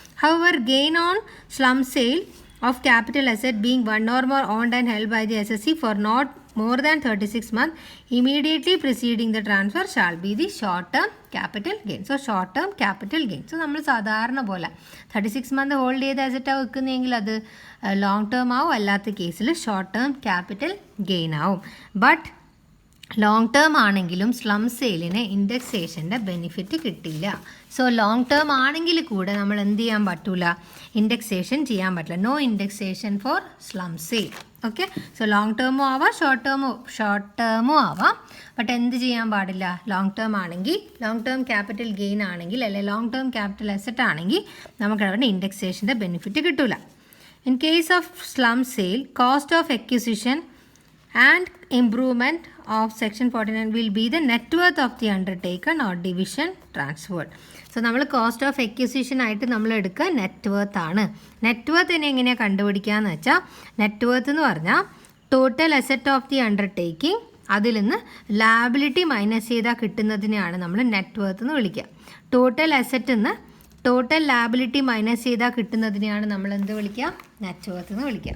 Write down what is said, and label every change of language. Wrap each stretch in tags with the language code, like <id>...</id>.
<en>However, gain on slum sale of capital asset being one or more owned and held by the SSC for not more than 36 months immediately preceding the transfer shall be the short term capital gain. So short term capital gain.</en> <ml>So നമ്മൾ സാധാരണ പോലെ 36 month hold ചെയ്ത അസറ്റാണ് വെക്കുന്നതെങ്കിൽ അത് long term ആവും, അല്ലാത്ത കേസിൽ short term capital gain ആവും. But long term ആണെങ്കിലും സ്ലം സെയിലിന് ഇൻഡെക്സേഷൻ്റെ ബെനിഫിറ്റ് കിട്ടില്ല. സോ ലോങ് ടേം ആണെങ്കിൽ കൂടെ നമ്മൾ എന്ത് ചെയ്യാൻ പറ്റില്ല? ഇൻഡെക്സേഷൻ ചെയ്യാൻ പറ്റില്ല.</ml> <en>No indexation for slump sale.</en> <ml>Okay, so long ടേമും ആവാം, ഷോർട്ട് ടേമും ആവാം. ബട്ട് എന്ത് ചെയ്യാൻ പാടില്ല? ലോങ് ടേം ആണെങ്കിൽ, ലോങ് ടേം ക്യാപിറ്റൽ ഗെയിൻ ആണെങ്കിൽ, അല്ലെങ്കിൽ ലോങ് ടേം ക്യാപിറ്റൽ അസറ്റ് ആണെങ്കിൽ നമുക്ക് അവിടെ ഇൻഡെക്സേഷൻ്റെ ബെനിഫിറ്റ് കിട്ടില്ല.</ml> <en>In case of slump sale, cost of acquisition and improvement of section 49 will be the net worth of the undertaken or division transferred.</en> <ml>So നമ്മൾ cost of acquisition ആയിട്ട് നമ്മൾ എടുക്കുക net worth ആണ്. Net worth ഇനി എങ്ങനെയാണ് കണ്ടുപിടിക്കുക എന്ന് വെച്ചാൽ, നെറ്റ് വർത്ത് എന്ന് പറഞ്ഞാൽ total asset of the undertaking, അതിൽ നിന്ന് ലാബിലിറ്റി മൈനസ് ചെയ്താൽ കിട്ടുന്നതിനെയാണ് നമ്മൾ നെറ്റ് വർത്ത് എന്ന് വിളിക്കുക. ടോട്ടൽ അസറ്റിൽ നിന്ന് ടോട്ടൽ ലാബിലിറ്റി മൈനസ് ചെയ്താൽ കിട്ടുന്നതിനെയാണ് നമ്മൾ എന്ത് വിളിക്കുക, നെറ്റ് വർത്ത് എന്ന് വിളിക്കുക.</ml>